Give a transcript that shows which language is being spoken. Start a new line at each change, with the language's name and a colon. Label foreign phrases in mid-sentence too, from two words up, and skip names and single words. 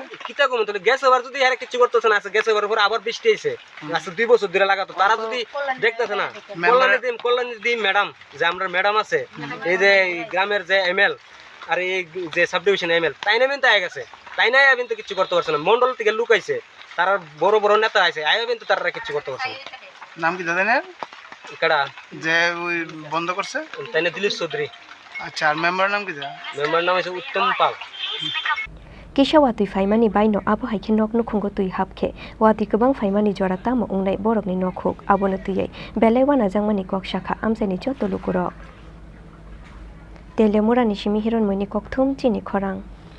Bangla: কিতা কমো তাহলে গ্যাস ওভার যদি আর কিছু করতেছে না গ্যাস ওভার পরে আবার বৃষ্টি হইছে আজকে 2 বছর ধরে লাগাতো তারা যদি দেখতেছে না কল্যাণী ম্যাডাম যে আমরা ম্যাডাম আছে এই যে গ্রামের যে এমএল আর এই যে
English: sub division
Bangla: এমএল তাই নামেন তো আয় গেছে তাই নাই আবেন তো কিছু করতে পারছে না মন্ডল থেকে লোক আইছে তারা বড় বড় নেতা আইছে আইবেন তো তারা কিছু করতে পারছে না নাম কি জানেন কেডা যে ওই বন্ধ করছে তাই না দিলীপ চৌধুরী আচ্ছা আর মেম্বার নাম কি মেম্বার নাম হচ্ছে উত্তম পাল
Kok Borok: Kisha Watwi faimani baino abo haike nok nukhungo tui habkhe Watwi kobang faimani jora tamo ungnai borokni nokhuk abono tuyai belai wana jangmani kok shakha Amchai ni joto lukurok Telaimura ni simi hiron moini kokthum Chini Khorang